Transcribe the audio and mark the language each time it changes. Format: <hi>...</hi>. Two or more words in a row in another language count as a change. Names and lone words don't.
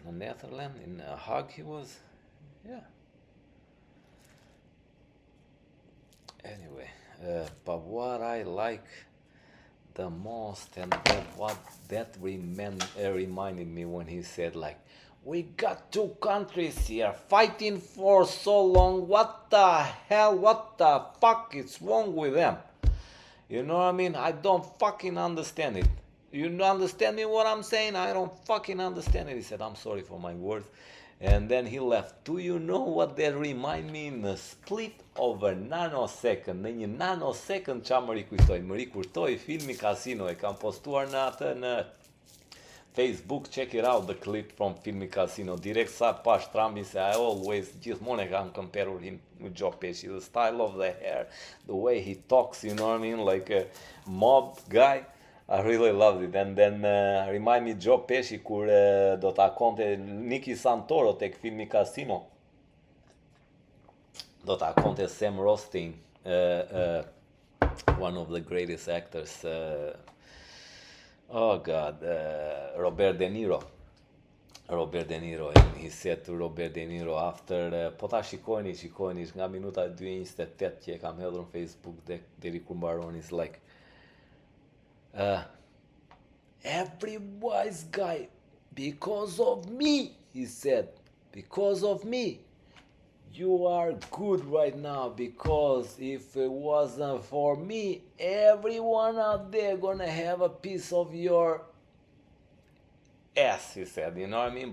<en>In the Netherlands, in Hague he was, yeah. Anyway, but what I like the most, and that reminded me when he said like, we got two countries here fighting for so long, what the fuck is wrong with them? You know what I mean? I don't fucking understand it. You understand me what I'm saying? I don't fucking understand it. He said, I'm sorry for my words. And then he left. Do you know what that remind me? In a split of a nanosecond.</en> <sq>Në një nanosecond qa më rikujtoj filmi Casino. E kam postuar në atë në Facebook.</sq> <en>Check it out, the clip from filmi Casino.</en> <sq>Direkt sa pash Trumpi, se</sq> <en>I always,</en> <sq>gjithmonë e kam</sq> <en>compared him with Joe Pesci. The style of the hair, the way he talks, you know what I mean? Like a mob guy. I really loved it. And then remind me</en> <sq>Joe Pesci kur do ta konte Nicky Santoro tek filmi Casino. Do ta konte Sam Rothstein,</sq> <en>one of the greatest actors Oh God, Robert De Niro. Robert De Niro, and he said to Robert De Niro after,</en> <sq>po ta shikojni nga minuta 2:28 që e kam hedhur në Facebook deri kur mbaron,</sq> <en>is like, uh, every wise guy, because of me, he said, because of me, you are good right now, because if it wasn't for me, everyone out there gonna have a piece of your ass, he said, you know what I mean?</en>